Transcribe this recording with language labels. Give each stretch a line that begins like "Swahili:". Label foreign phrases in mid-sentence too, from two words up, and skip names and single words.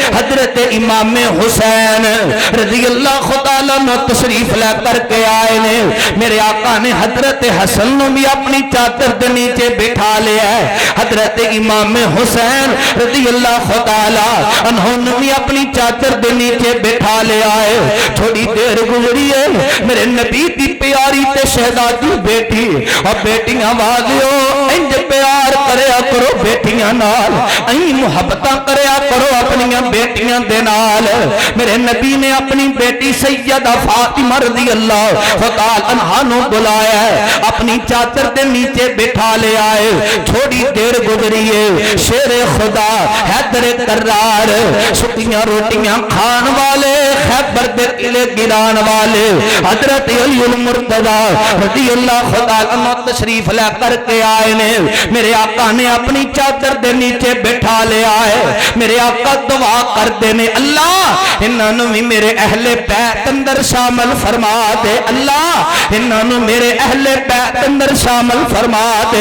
Punjabi: حضرت امام حسین
Arabic: رضی اللہ تعالی عنہ
Punjabi: تشریف لے کر کے آئے نے میرے آقا نے حضرت حسن نو بھی اپنی چادر دے نیچے بٹھا لیا ہے حضرت امام حسین
Arabic: رضی اللہ تعالی عنہ
Punjabi: نے بھی اپنی چادر دے نیچے بٹھا لیا ہے تھوڑی دیر گزری ہے میرے نبی دی پیاری تے شہزادی بیٹی اور بیٹیاں والیو انج پیار کریا کرو بیٹیاں نال، اہیں محبتاں کریا کرو اپنیاں بیٹیاں دے نال. میرے نبی نے اپنی بیٹی سیدہ فاطمہ
Arabic: رضی اللہ تعالیٰ عنہا
Punjabi: نوں بلایا، اپنی چادر کے نیچے بٹھا لے آئے. تھوڑی دیر گزری ہے، شیر خدا حیدر کرار سکھیاں روٹیاں کھان والے، خیبر دے قلعے گران والے حضرت علی مرتضیٰ
Arabic: رضی اللہ تعالیٰ عنہ
Punjabi: تشریف لا کر کے آئے نے.
Urdu: میرے آقا نے اپنی چادر کے نیچے بٹھا لیا ہے.
Punjabi: میرے آقا دعا کرتے نے، اللہ انہوں بھی میرے اہل بیت اندر شامل فرما دے، اللہ انہوں میرے اہل بیت اندر شامل فرما دے.